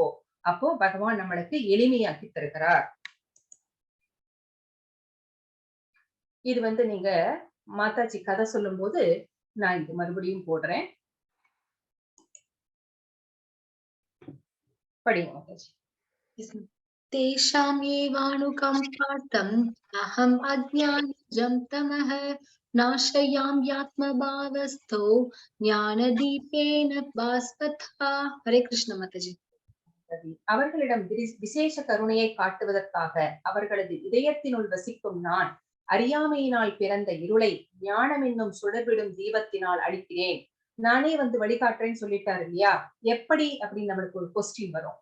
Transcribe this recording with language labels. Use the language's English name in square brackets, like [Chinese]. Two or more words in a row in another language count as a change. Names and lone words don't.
[Tamil] அப்போ பகவான் நம்மளுக்கு எளிமையாக்கி தருகிறார். இது வந்து நீங்க மாதாஜி கதை சொல்லும் போது நான் இது மறுபடியும் போடுறேன், படிங்க மாதாஜி. [Sanskrit] तेषां येवानुकम्पार्थम् अहम् अज्ञानजं तमः नाशयाम्यात्मभावस्थो ज्ञानदीपेन भास्वतः. हरे कृष्ण माताजी. [Tamil] அவர்களிடம் விசேஷ கருணையை காட்டுவதற்காக அவர்களது இதயத்தினுள் வசிக்கும் நான் அறியாமையினால் பிறந்த இருளை ஞானம் என்னும் சுடர்விடும் தீபத்தினால் அழிக்கிறேன். நானே வந்து வழிகாட்டுறேன்னு சொல்லிட்டாரு இல்லையா? எப்படி அப்படின்னு நம்மளுக்கு ஒரு கொஸ்டின் வரும்.